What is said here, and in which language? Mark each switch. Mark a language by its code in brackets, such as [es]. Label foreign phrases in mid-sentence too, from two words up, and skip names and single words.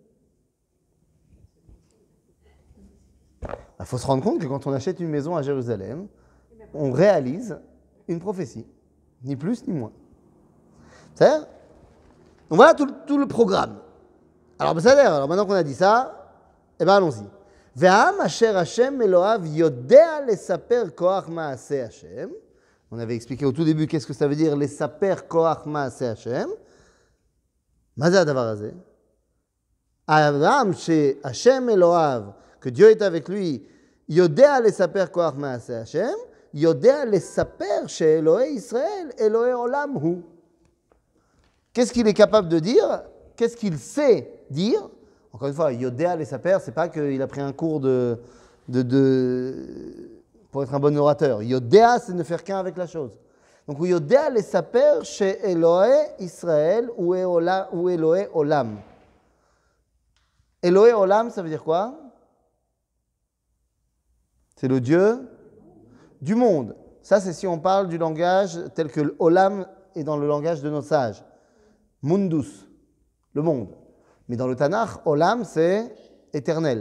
[fr] Il faut se rendre compte que quand on achète une maison à Jérusalem, on réalise une prophétie, ni plus ni moins. C'est-à-dire, donc voilà tout le programme. Alors, alors maintenant qu'on a dit ça, eh bien allons-y. [he] ועם אשר השם אלוהיו יודע לספר כוח מעשה השם. [fr] On avait expliqué au tout début qu'est-ce que ça veut dire [he] לספר כוח מעשה השם. מה זה הדבר הזה? האברהם שהשם אלוהיו, [fr] que Dieu est avec lui, [he] יודע לספר כוח מעשה השם, יודע לספר שאלוהי ישראל, אלוהי עולם הוא. [fr] Qu'est-ce qu'il est capable de dire? Qu'est-ce qu'il sait dire? Encore une fois, [he] יודע לספר, [fr] c'est pas qu'il a pris un cours pour être un bon orateur. יודע, c'est ne faire qu'un avec la chose. Donc, [he] הוא יודע לספר שאלוהי ישראל הוא אלוהי עולם. אלוהי עולם, [fr] ça veut dire quoi? C'est le Dieu du monde. Ça, c'est si on parle du langage tel que l'olam est dans le langage de nos sages. Mundus, le monde. Mais dans le Tanakh, olam, c'est éternel.